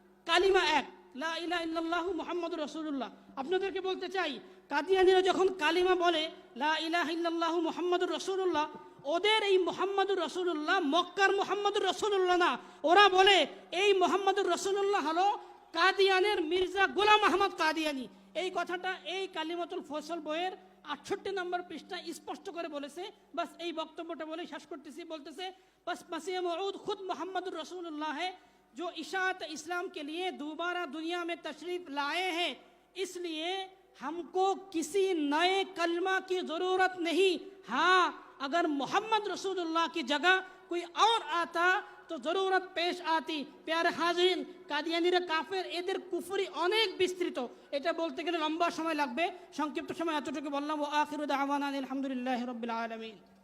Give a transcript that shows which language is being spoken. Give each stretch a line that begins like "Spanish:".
Bangla: কালিমা এক, লা ইলাহা ইল্লাল্লাহু মুহাম্মাদুর রাসূলুল্লাহ। আপনাদেরকে বলতে চাই, কাদিয়ানিরা যখন কালিমা বলে লা ইলাহা ইল্লাল্লাহু মুহাম্মাদুর রাসূলুল্লাহ, ওদের এই মুহাম্মাদুর রাসূলুল্লাহ মক্কার মুহাম্মাদুর রাসূলুল্লাহ না। ওরা বলে এই মুহাম্মাদুর রাসূলুল্লাহ হলো কাদিয়ানের মির্জা গোলাম আহমদ কাদিয়ানি। এই কথাটা এই কালিমাতুল ফসল বইয়ের 68 নম্বর পৃষ্ঠা স্পষ্ট করে বলেছে। বাস এই বক্তব্যটা বলে শেষ করতেছি। বলতেছে,
Hindi: बस मसीह मऊद खुद मोहम्मद रसूलुल्लाह है जो इशाअत इस्लाम के लिए दोबारा दुनिया में तशरीफ लाए हैं, इसलिए हमको किसी नए कलमा की ज़रूरत नहीं। हाँ, अगर मोहम्मद रसूलुल्लाह की जगह कोई और आता तो ज़रूरत पेश आती। प्यारे हाज़रीन,
Bangla: কাদিয়ানিরা কাফের, এদের কুফরি অনেক বিস্তৃত, এটা বলতে গেলে লম্বা সময় লাগবে। সংক্ষিপ্ত সময় এতটুকু বললাম। ওয়া আখিরু দাওয়ানা আলহামদুলিল্লাহি রাব্বিল আলামিন।